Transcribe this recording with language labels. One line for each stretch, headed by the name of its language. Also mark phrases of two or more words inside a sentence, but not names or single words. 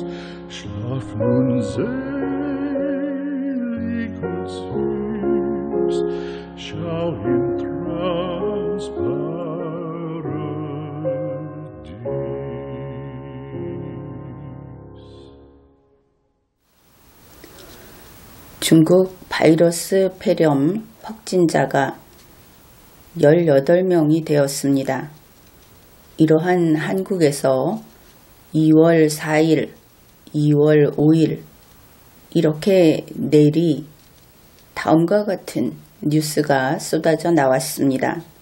German: Schlaf nun selig und süß, schau im Traumsparadies.
Korean: 중국 바이러스 폐렴 확진자가 18명이 되었습니다. 이러한 한국에서 2월 4일, 2월 5일 이렇게 내일이 다음과 같은 뉴스가 쏟아져 나왔습니다.